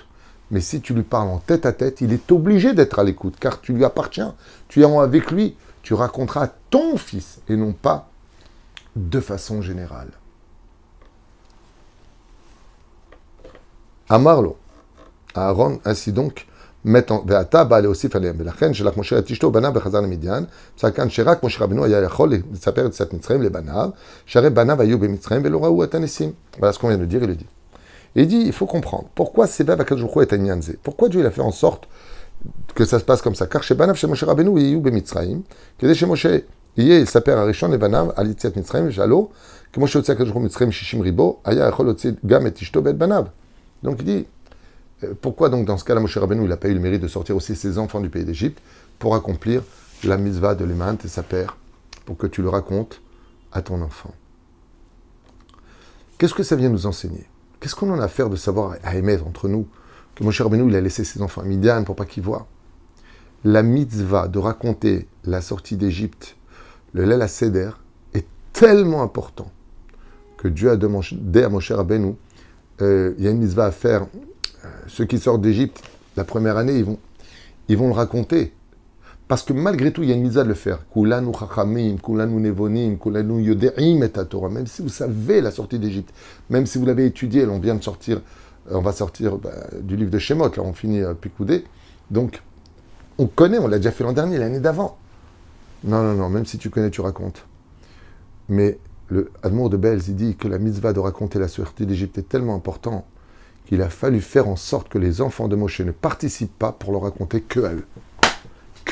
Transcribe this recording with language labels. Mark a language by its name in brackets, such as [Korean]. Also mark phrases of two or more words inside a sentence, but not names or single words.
[French] Mais si tu lui parles en tête à tête, il est obligé d'être à l'écoute, car tu lui appartiens, tu es avec lui, tu raconteras à ton fils, et non pas de façon générale. Amarlo, Aaron, ainsi donc, [Hebrew] ואתה בא להוסיף עליהם, ולכן שלח משה את אשתו ובניו וחזר למדיין, כאן שרק משה רבנו היה יכול לספר את יציאת מצרים לבניו, שהרי בניו היו במצרים ולא ראו את הניסים. [French] Voilà ce qu'on vient de dire, il le dit. Et il dit, il faut comprendre, pourquoi Sebav [Hebrew] הקדוש ברוך הוא [French] est [Hebrew] העניין זה? [French] Pourquoi Dieu il a fait en sorte que ça se passe comme ça? [Hebrew] car שבניו של משה רבנו יהיו במצרים, כדי שמשה יהיה לספר הראשון לבניו על יציאת מצרים, ושאלו, כמו שהוציא הקדוש ברוך הוא מצרים 60 ריבו, היה יכול להוציא גם את אשתו ואת בניו. [French] Donc il dit, pourquoi donc dans ce cas-là, Moshe Rabbeinu, il n'a pas eu le mérite de sortir aussi ses enfants du pays d'Égypte pour accomplir la mitzvah de Leman et sa père, pour que tu le racontes à ton enfant. Qu'est-ce que ça vient nous enseigner? Qu'est-ce qu'on en a à faire de savoir à émettre entre nous que Moshe Rabbeinu, il a laissé ses enfants à Midian pour pas qu'ils voient? La mitzvah de raconter la sortie d'Égypte, le [Hebrew] ליל הסדר, [French] est tellement important que Dieu a demandé à Moshe Rabbeinu, il y a une mitzvah à faire. Ceux qui sortent d'Égypte, la première année, ils vont le raconter. Parce que malgré tout, il y a une mitzvah de le faire. [Hebrew] כולנו חכמים כולנו נבונים כולנו יודעים את התורה. [French] Même si vous savez la sortie d'Égypte, même si vous l'avez étudié, on vient de sortir, on va sortir du livre de Shemot, là on finit Picoudé. Donc, on connaît, on l'a déjà fait l'an dernier, l'année d'avant. Non, même si tu connais, tu racontes. Mais le Admour de Belz, il dit que la mitzvah de raconter la sortie d'Égypte est tellement importante qu'il a fallu faire en sorte que les enfants de Moshe ne participent pas pour leur raconter que à eux.